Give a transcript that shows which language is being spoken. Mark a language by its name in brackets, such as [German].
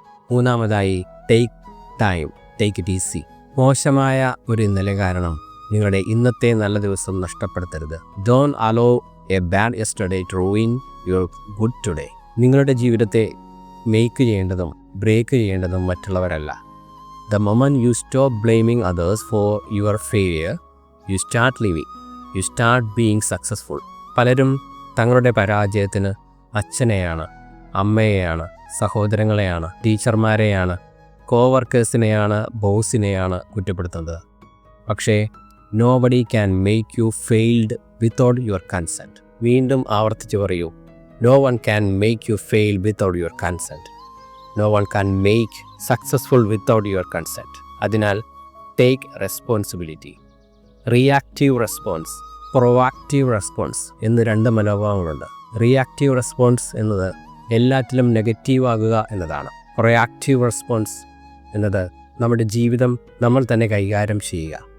[Malayalam] മൂന്നാമതായി [English] Take time, take it easy. [Malayalam] മോശമായ ഒരു ഇന്നലെ കാരണം നിങ്ങളുടെ ഇന്നത്തെ നല്ല ദിവസം നഷ്ടപ്പെടുത്തരുത്. [English] Don't allow a bad yesterday to ruin your good today. [Malayalam] നിങ്ങളുടെ ജീവിതത്തെ മേക്ക് ചെയ്യേണ്ടതും ബ്രേക്ക് ചെയ്യേണ്ടതും മറ്റുള്ളവരല്ല. [English] The moment you stop blaming others for your failure, you start living. You start being successful. [Malayalam] പലരും തങ്ങളുടെ പരാജയത്തിന് അച്ഛനെയാണ്, അമ്മയെയാണ്, സഹോദരങ്ങളെയാണ്, ടീച്ചർമാരെയാണ്, കോവർക്കേഴ്സിനെയാണ്, ബോസിനെയാണ് കുറ്റപ്പെടുത്തുന്നത്. [English] പക്ഷേ nobody can make you failed without your consent. [Malayalam] വീണ്ടും ആവർത്തിച്ച് പറയൂ, [English] no one can make you fail without your consent. No one can make successful without your consent. അതിനാൽ take responsibility. [Malayalam] Reactive response, provocative response എന്ന് 2 മനോഭാവങ്ങളുണ്ട്. Reactive response എന്നത് എല്ലാറ്റിലും negative ആകുക എന്നതാണ്. Proactive response എന്നത് നമ്മുടെ ജീവിതം നമ്മൾ തന്നെ കൈകാര്യം ചെയ്യുക.